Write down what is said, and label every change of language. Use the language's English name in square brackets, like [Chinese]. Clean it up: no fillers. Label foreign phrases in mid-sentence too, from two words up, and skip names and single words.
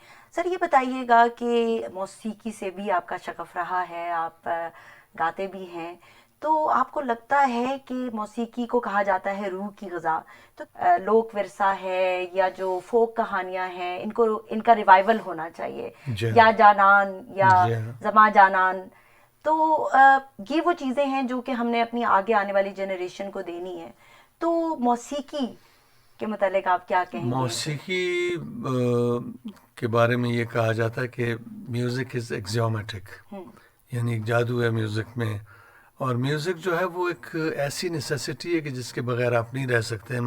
[Urdu] سر یہ بتائیے گا کہ موسیقی سے بھی آپ کا شغف رہا ہے, آپ گاتے بھی ہیں, تو آپ کو لگتا ہے کہ موسیقی کو کہا جاتا ہے روح کی غذا, تو لوک ورثہ ہے یا جو فوک کہانیاں ہیں ان کا ریوائول ہونا چاہیے, یا جانان یا زما جانان, تو یہ وہ چیزیں ہیں جو کہ ہم نے اپنی آگے آنے والی جنریشن کو دینی ہے. تو موسیقی کے متعلق آپ کیا کہیں گے؟ موسیقی کے بارے میں یہ کہا جاتا ہے کہ [English] music is axiomatic, [Urdu] یعنی ایک جادو ہے میوزک میں, اور میوزک جو ہے وہ ایک ایسی نیسیسٹی ہے کہ جس کے بغیر آپ نہیں رہ سکتے ہیں.